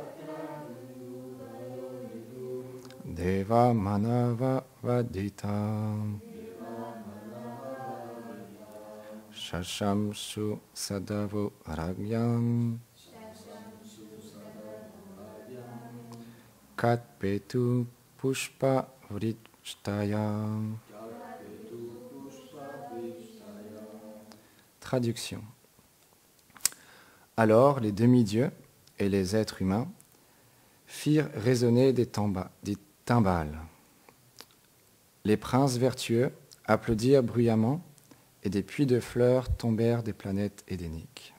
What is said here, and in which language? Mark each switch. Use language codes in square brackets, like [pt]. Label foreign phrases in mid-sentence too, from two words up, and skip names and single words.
[sa] Deva manava vaditam Shashamsu sadavo ragyam Katpetu pushpa vritstayam. [fr] Traduction. Alors les demi-dieux et les êtres humains firent résonner des timbales. Les princes vertueux applaudirent bruyamment et des puits de fleurs tombèrent des planètes édéniques.